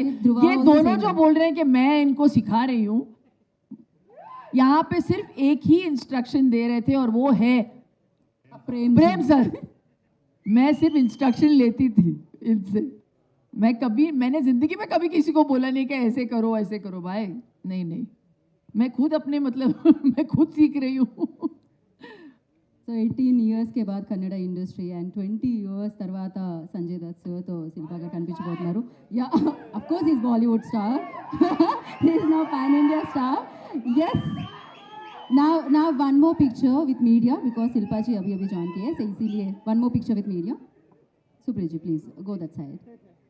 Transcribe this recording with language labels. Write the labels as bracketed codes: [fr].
[hi] ये दोनों जो बोल रहे हैं कि मैं इनको सिखा रही हूँ, यहाँ पे सिर्फ एक ही इंस्ट्रक्शन दे रहे थे और वो है प्रेम सर. मैं सिर्फ इंस्ट्रक्शन लेती थी इनसे. मैंने जिंदगी में कभी किसी को बोला नहीं कि ऐसे करो भाई. नहीं, मैं खुद अपने मतलब मैं खुद सीख रही हूँ. [te] సో 18 ఇయర్స్ [hi] के बाद [te] కన్నడ ఇండస్ట్రీ అండ్ 20 ఇయర్స్ తర్వాత సంజయ్ దత్ సార్తో శిల్పా గారు కనిపించబోతున్నారు. [en] Yeah of course is Bollywood star, he is now pan India star. Yes now one more picture with media because [hi] Shilpa जी अभी ज्वाइन किए, [en] so [hi] इसीलिए [en] one more picture with media. Supreet ji please go that side.